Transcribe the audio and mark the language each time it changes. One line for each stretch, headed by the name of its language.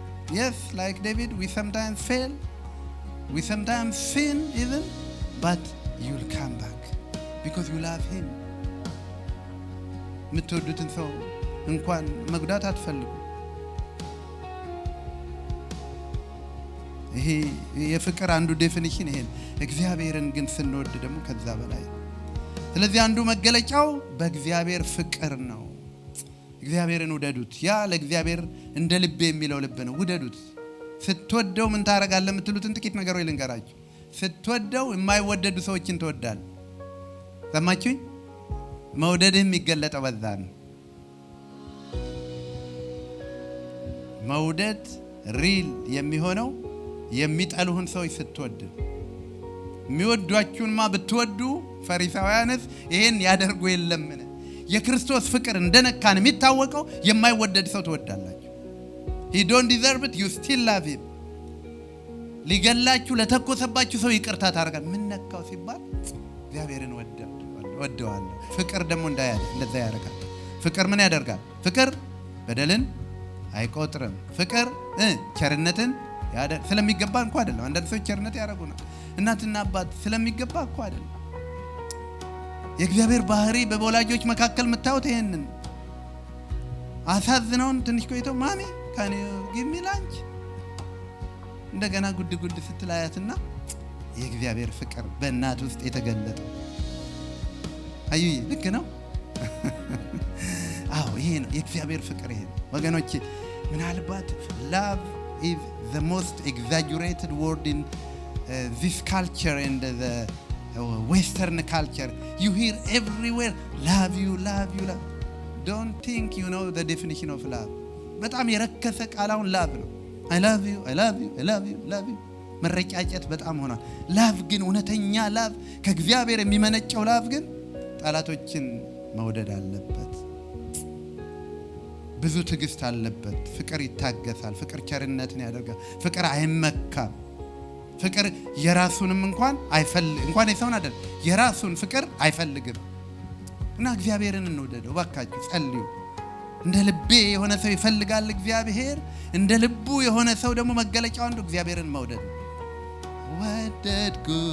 English: Yes, like David, we sometimes fail, we sometimes sin even, but you'll come back because you love him.
Amharic: ምትወዱትን ሰው እንኳን መጉዳት አትፈልጉ። ይሄ የፍቅር አንዱ ዴፊኒሽን ይሄን። እግዚአብሔርን ግን ስንወድ ደግሞ ከዛ በላይ። ስለዚህ አንዱ መገለጫው በእግዚአብሔር ፍቅር ነው። እግዚአብሔርን ውደዱት። ያ ለእግዚአብሔር እንደ ልብ የሚለው ልብ ነው። ውደዱት። ስትወደው ምን ታረጋለህ የምትሉትን ጥቂት ነገሮች ልንገራችሁ። ስትወደው የማይወደዱ ሰዎችን ትወዳለህ። ሰማችሁኝ? መውደድህ የሚገለጠው በዛ ነው። መውደድ ሪል የሚሆነው የሚጠሉህን ሰዎች ስትወድ። የሚወዷችሁንማ ብትወዱ ፈሪሳውያንስ ይሄን ያደርጉ የለምን? የክርስቶስ ፍቅር እንደነካን የሚታወቀው የማይወደድ ሰው ትወዳላችሁ።
English: he don't deserve it, you still love him.
Amharic: ሊገላችሁ ለተኮሰባችሁ ሰው ይቅርታ ታደርጋል። ምን ነካው ሲባል እግዚአብሔርን ወደዋለሁ። ፍቅር ደግሞ እንደዛ ያደርጋል። ፍቅር ምን ያደርጋል? ፍቅር በደልን አይቆጥርም። ፍቅር ቸርነትን ስለሚገባ እንኳን አይደለም። አንዳንድ ሰዎች ቸርነት ያደርጉናል። እናትና አባት ስለሚገባ እኮ አይደለም። የእግዚአብሔር ባህሪ በወላጆች መካከል መታወት ይሄንን አሳዝነውን ትንሽ ቆይቶ
English: ማሚ ካን ዩ ጊቭ ሚ ላንች
Amharic: እንደገና ጉድ ስትላያትና የእግዚአብሔር ፍቅር በእናት ውስጥ የተገለጠ አዩይ ልክ ነው። አዎ ይሄ ነው የእግዚአብሔር ፍቅር። ይሄ ወገኖቼ ምናልባት
English: love is the most exaggerated word in this culture and the Western culture. You hear everywhere love you. Don't think you know the definition of love.
Amharic: በጣም የረከሰ ቃላውን love ነው።
English: I love you
Amharic: መረጫጨት በጣም ሆኗል። love ግን እውነተኛ love ከእግዚአብሔር የሚመነጨው love ግን ጠላቶችን መውደድ አለበት። ብዙ ትዕግስት አለበት። ፍቅር ይታገሳል። ፍቅር ቸርነትን ያደርጋል። ፍቅር አይመካም። ፍቅር የራሱንም እንኳን የሰውን አይደል የራሱን ፍቅር አይፈልግም። እና እግዚአብሔርን እንወደደው ባካችሁ ጸልዩ። እንደ ልቤ የሆነ ሰው ይፈልጋል እግዚአብሔር። እንደ ልቡ የሆነ ሰው ደግሞ መገለጫው አንዱ እግዚአብሔርን መውደድ። ወደድኩ